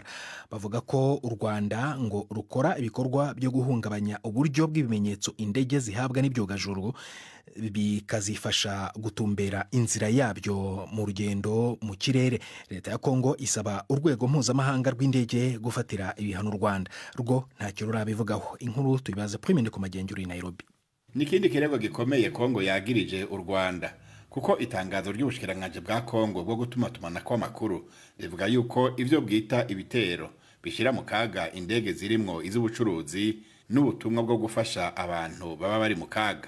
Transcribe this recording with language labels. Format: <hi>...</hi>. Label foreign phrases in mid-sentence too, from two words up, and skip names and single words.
<rw>Bavuga ko u Rwanda ngo rukora ibikorwa byo guhungabanya uburyo bw'ibimenyetso indege zihabwa n'ibyogajuru bikazifasha gutumbera inzira yabyo mu rugendo mu kirere. Leta ya Kongo isaba urwego mpuzamahanga rw'indege gufatira ibihano u Rwanda, rwo ntacyo rurabivugaho.</rw> <rn>Inkuru tuyibaza Prime ku Magendu uri Nairobi. Nikindi kirego gikomeye Kongo yagirije u Rwanda, kuko itangazo ry'ubushikiranganje bwa Kongo bwo gutumatumana kw'amakuru rivuga yuko ivyo bwita ibitero bishira mu kaga indege zirimwo iz'ubucuruzi n'ubutumwa bwo gufasha abantu baba bari mu kaga.</rn>